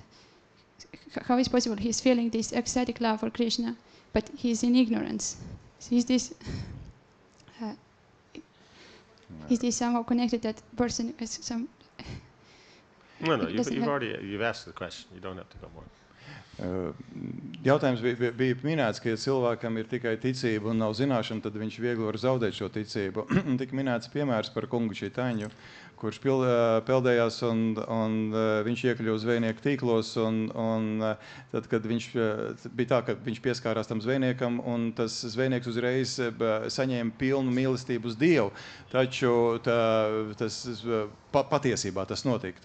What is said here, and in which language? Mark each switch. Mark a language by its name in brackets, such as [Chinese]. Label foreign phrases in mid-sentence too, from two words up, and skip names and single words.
[English] How is possible? He's feeling this ecstatic love for Krishna, but he's in ignorance. So is this somehow connected? That person has some. No. You've asked the question. You don't have to go more. [Latvian] Jautājums bija minēts, ka ja cilvēkam ir tikai ticība un nav zināšana, tad viņš viegli var zaudēt šo ticību. Tik minēts piemērs par kungu Čaitaņu, kurš peldējās un viņš iekļuva zvejnieku tīklos, un tad, kad bija tā, ka viņš pieskārās tam zvejniekam, un tas zvejnieks uzreiz saņēma pilnu mīlestību uz Dievu, taču patiesībā tas notika.